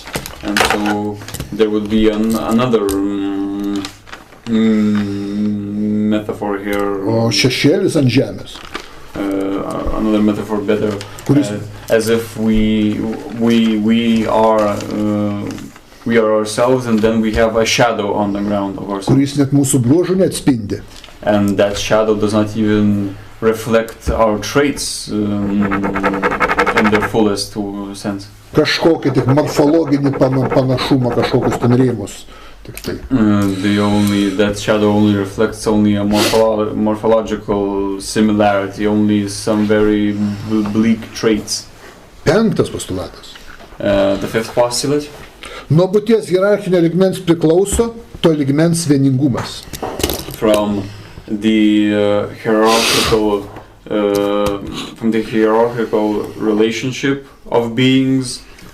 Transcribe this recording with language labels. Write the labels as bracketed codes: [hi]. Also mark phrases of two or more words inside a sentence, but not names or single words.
[en] And so there would be another metaphor here. [lt] O šešėlis ant žemės. [en] Another metaphor better, as if we are ourselves, and then we have a shadow on the ground of ourselves. [lt] Kuris net mūsų bruožų neatspindi. [en] And that shadow does not even reflect our traits in their fullest sense. [lt] Kažkokį tik morfologinį panašumą, kažkokius ten rėmus. [en] That shadow only reflects only a morphological similarity, only some very bleak traits. [lt] Penktas postulatas. [en] The fifth postulate. [lt] Nuo būties hierarchinio lygmens priklauso to lygmens vieningumas. [en] From the hierarchical relationship of beings,